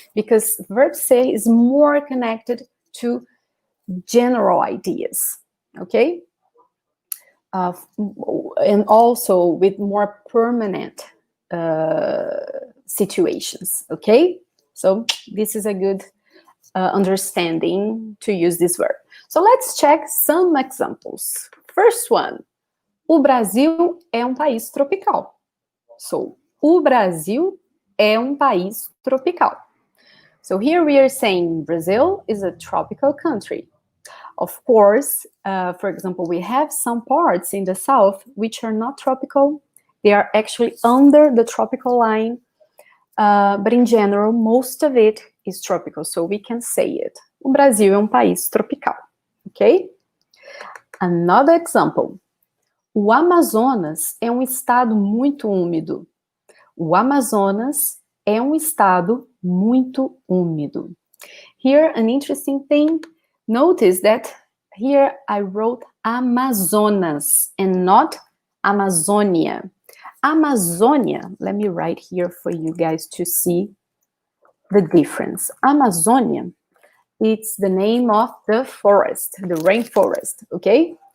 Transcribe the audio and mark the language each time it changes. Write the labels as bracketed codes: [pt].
[en] Because verb ser is more connected to general ideas, okay? And also with more permanent situations, okay? So this is a good understanding to use this verb. So let's check some examples. First one, [pt] o Brasil é país tropical. So, o Brasil é país tropical. [en] So here we are saying Brazil is a tropical country. Of course, for example, we have some parts in the south which are not tropical. They are actually under the tropical line. But in general, most of it is tropical, so we can say it. [pt] O Brasil é país tropical, okay? [en] Another example. [pt] O Amazonas é estado muito úmido. O Amazonas é estado muito úmido. [en] Here, an interesting thing, notice that here I wrote Amazonas and not Amazonia. Amazonia, let me write here for you guys to see the difference. Amazonia, it's the name of the forest, the rainforest, okay?